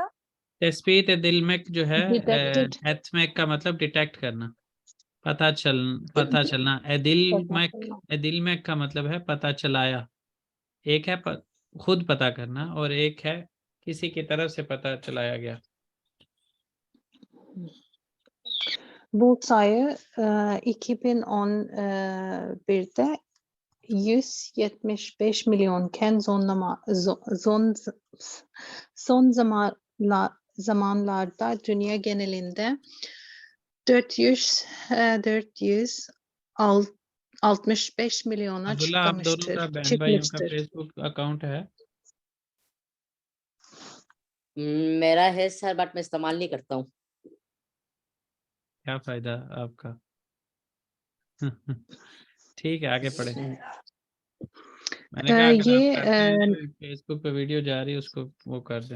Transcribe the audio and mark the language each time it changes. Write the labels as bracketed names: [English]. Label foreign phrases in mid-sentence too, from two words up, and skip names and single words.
[Turkish] tespit edilmek [Urdu] جو ہے، एथमेक کا مطلب ڈیٹیکٹ کرنا، پتا چلنا। दिलमेक کا مطلب ہے پتا چلایا। ایک ہے خود پتا کرنا اور ایک ہے کسی کی طرف سے پتا چلایا گیا. [Turkish] Bu sayı 2011'de 175 milyonken son zamanlarda dünya genelinde 465 milyona [Urdu] عبداللہ، آپ دونوں کا بہن بھائیوں کا فیس بک اکاؤنٹ ہے? میرا ہے سر، بٹ میں استعمال نہیں کرتا ہوں. کیا فائدہ آپ کا? ٹھیک ہے، آگے پڑھے. میں نے کہا اگر آپ کرتے ہیں فیس بک پہ ویڈیو جا رہی ہے اس کو وہ کر دیں.